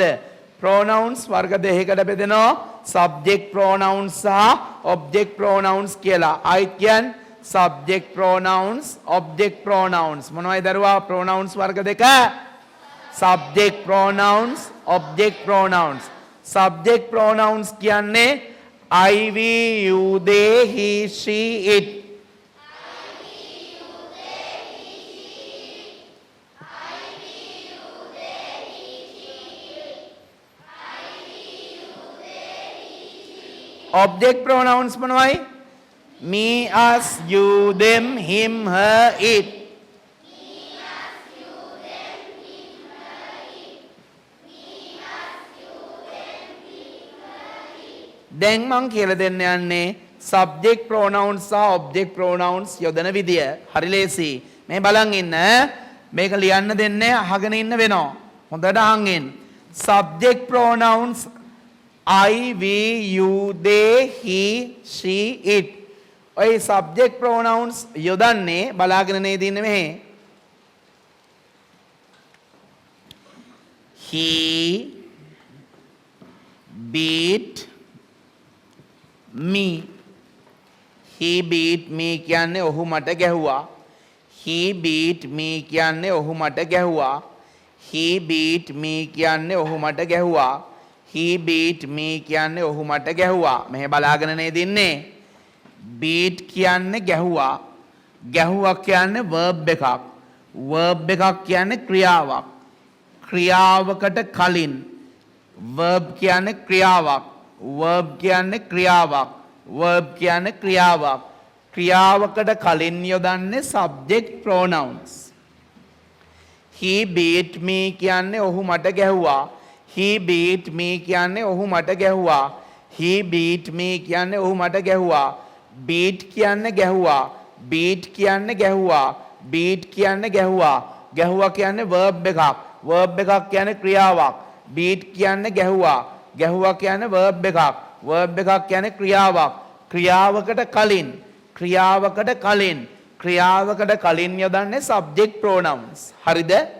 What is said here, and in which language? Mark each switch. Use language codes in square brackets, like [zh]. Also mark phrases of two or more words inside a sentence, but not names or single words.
[si] pronouns වර්ග දෙකකට බෙදෙනවා. [en] subject pronouns [si] සහ [en] object pronouns [si] කියලා. අයිත් කියන්නේ [en] subject pronouns, object pronouns. [si] මොනවයි දරුවා pronouns වර්ග දෙක? [en] subject pronouns, object pronouns. subject pronouns කියන්නේ I, we, you, they, he, she, it. object pronouns මොනවයි? me, us, you, them, him, her, it. [si] දැන් මං කියලා දෙන්න යන්නේ [en] subject pronouns [si] සහ [en] object pronouns [si] යොදන විදිය. හරි ලේසි. මේ බලන් ඉන්න. මේක ලියන්න දෙන්නේ අහගෙන ඉන්න වෙනවා. හොඳට අහන් ඉන්න. [en] subject pronouns I, we, you, they, he, she, it. [si] ඔය [en] subject pronouns [si] යොදන්නේ බලාගෙන නේද ඉන්නේ මෙහෙ. [en] he beat me. he beat me [si] කියන්නේ ඔහු මට ගැහුවා. [en] he beat me [si] කියන්නේ ඔහු මට ගැහුවා. [en] he beat me [si] කියන්නේ ඔහු මට ගැහුවා. [en] he beat me [si] කියන්නේ ඔහු මට ගැහුවා. මෙහෙ බලාගෙන නේද ඉන්නේ. beat කියන්නේ ගැහුවා. ගැහුවා කියන්නේ verb එකක්. verb එකක් කියන්නේ ක්‍රියාවක්. ක්‍රියාවකට කලින් verb කියන්නේ ක්‍රියාවක්. verb කියන්නේ ක්‍රියාවක්. verb කියන්නේ ක්‍රියාවක්. ක්‍රියාවකට කලින් යොදන්නේ [en] subject pronouns. he beat me [si] කියන්නේ ඔහු මට ගැහුවා. [en] he beat me [si] කියන්නේ ඔහු මට ගැහුවා. [en] he beat me [si] කියන්නේ ඔහු මට ගැහුවා. beat කියන්නේ ගැහුවා. beat කියන්නේ ගැහුවා. beat කියන්නේ ගැහුවා. ගැහුවා කියන්නේ verb එකක්. verb එකක් කියන්නේ ක්‍රියාවක්. beat කියන්නේ ගැහුවා. ගැහුවා කියන්නේ verb එකක්. verb එකක් කියන්නේ ක්‍රියාවක්. ක්‍රියාවකට කලින් ක්‍රියාවකට කලින් යොදන්නේ [en] subject pronouns. [si] හරිද?